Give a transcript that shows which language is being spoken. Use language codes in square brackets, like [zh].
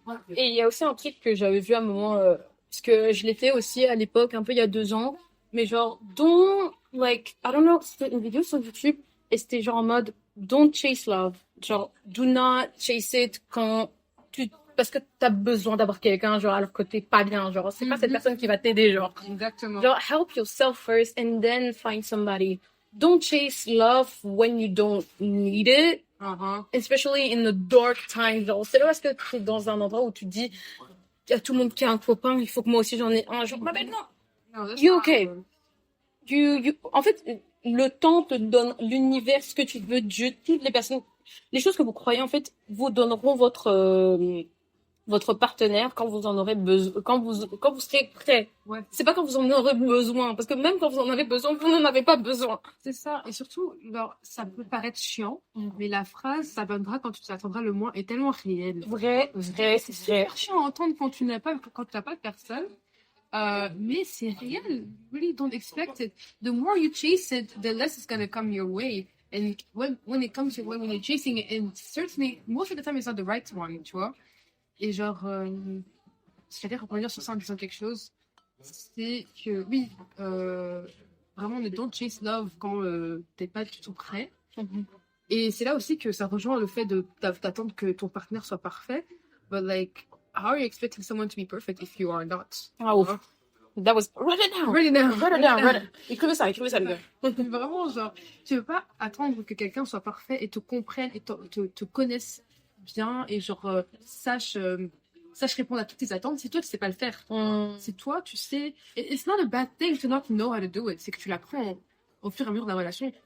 [fr] Et il y a aussi un truc que j'avais vu à un moment, parce que je l'ai fait aussi à l'époque, un peu il y a 2 ans, mais genre, [en] like, I don't know, [fr] c'était une vidéo sur YouTube, et c'était genre en mode, [en] don't chase love. [fr] Genre, [en] do not chase it [fr] parce que t'as besoin d'avoir quelqu'un, genre, alors que t'es pas bien, genre, c'est pas cette personne qui va t'aider, genre. Exactement. [en] Genre, help yourself first and then find somebody. Don't chase love when you don't need it, especially in the dark times. [fr] Genre, c'est là parce que tu es dans un endroit où tu te dis, il y a tout le monde qui a un copain, il faut que moi aussi j'en ai un. Genre, ma belle, non. [en] No, that's You not okay? good. [fr] En fait, le temps te donne l'univers, ce que tu veux, Dieu, toutes les personnes, les choses que vous croyez, en fait, vous donneront votre partenaire quand vous en aurez besoin, quand vous serez prêt. Ouais. C'est pas quand vous en aurez besoin, parce que même quand vous en avez besoin, vous n'en avez pas besoin. C'est ça. Et surtout, genre, ça peut paraître chiant, mais la phrase, ça viendra quand tu t'attendras le moins, est tellement réelle. Vrai, c'est vrai. Super chiant à entendre quand tu n'as pas de personne. Mais c'est réel. [en] You really don't expect it. The more you chase it, the less it's gonna come your way. And when it comes your way, when you're chasing it, and certainly, most of the time, it's not the right one, [fr] tu vois. Et genre, c'est-à-dire, pour revenir sur ça en disant quelque chose, c'est que, oui, vraiment, ne [en] don't chase love [fr] quand t'es pas du tout prêt. Et c'est là aussi que ça rejoint le fait d'attendre que ton partenaire soit parfait. [en] But like, how are you expecting someone to be perfect if you are not? Ah ouf. That was... Write it down. Write it down. Write it down. Write it. [fr] Écrivez ça, les gars. Vraiment, genre, tu veux pas attendre que quelqu'un soit parfait et te comprenne et te connaisse bien et genre sache répondre à toutes tes attentes. Si toi tu sais pas le faire, c'est toi tu sais. [en] It's not a bad thing to not know how to do it. [fr] C'est que tu l'apprends au fur et à mesure de la relation.